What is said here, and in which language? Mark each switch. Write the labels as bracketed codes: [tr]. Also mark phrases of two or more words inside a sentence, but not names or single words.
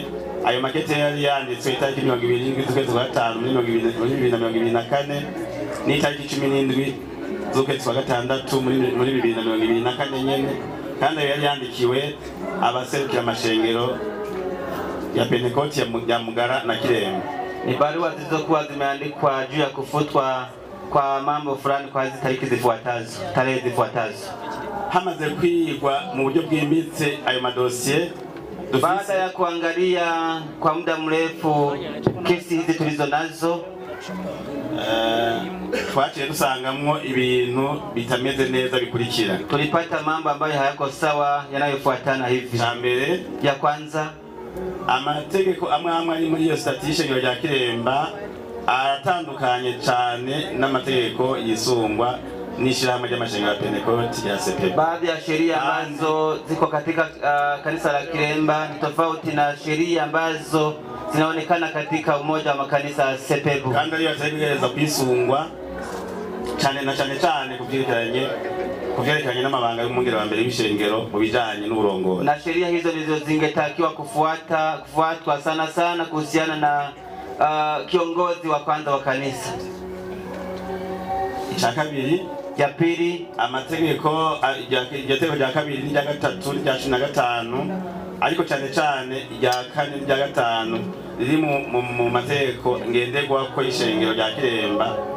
[rn] Ayo makete yari yanditswe itariki 27 z'ukwezi kwa gatanu muri 2024 n'itariki 17 z'ukwezi kwa gatandatu muri 2024 nyene, kandi yari yandikiwe abaserukira amashengero ya Pentecote ya Mugara na Kiremba. [sw] Ni barua zilizokuwa zimeandikwa juu ya kufutwa kwa mambo fulani kwa hizi tarehe zifuatazo. [rn] Hamaze kwigwa mu buryo bwimbitse ayo madosiye, [sw] baada ya kuangalia kwa muda mrefu kesi hizi tulizo nazo, [rn] twaciye dusangamwo ibintu bitameze neza bikurikira. [sw] Tulipata mambo ambayo hayako sawa yanayofuatana hivi. [rn] Mbere [sw] ya kwanza, [rn] amategeko amwe ari muri iyo statistique ya Kiremba aratandukanye cyane n'amategeko yisungwa n'ishirahamwe ry'amashengero ya Pentecote ya Sepebu. [sw] Baadhi ya sheria ambazo ziko katika kanisa la Kiremba ni tofauti na sheria ambazo zinaonekana katika umoja wa makanisa ya Sepebu. [rn] Kandi ariyo ategereza kwisungwa cyane kuvyerekeranye n'amabanga y'umwungere wa mbere w'ishengero mu bijanye n'uburongozi. [sw] Na sheria hizo ndizo zingetakiwa kufuatwa sana kuhusiana na kiongozi wa kwanza wa kanisa. [rn] Icya kabiri, [sw] ya pili, [rn] amategeko rya kabiri n'irya gatatu n'irya 15 ariko cyane irya 4 n'irya 5 riri mu mategeko ngenderwa ko ishengero rya Kiremba